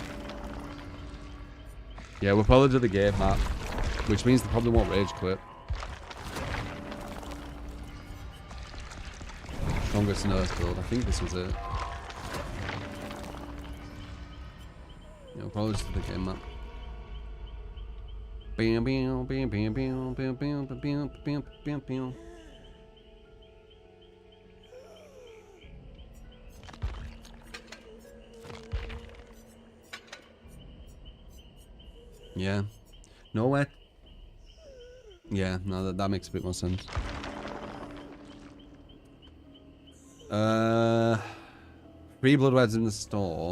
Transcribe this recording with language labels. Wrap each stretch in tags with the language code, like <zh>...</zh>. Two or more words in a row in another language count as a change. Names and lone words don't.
<en>Yeah, we'll probably do the game map, which means they probably won't rage quit. Strongest nerf build. I think this was it. Yeah, we'll probably just do the game map. Bam, bam, bam, bam, bam, bam, bam, bam, bam, bam, bam. Yeah. Nowhere. Yeah, no, that makes a bit more sense. Free bloodweds in the store.</en>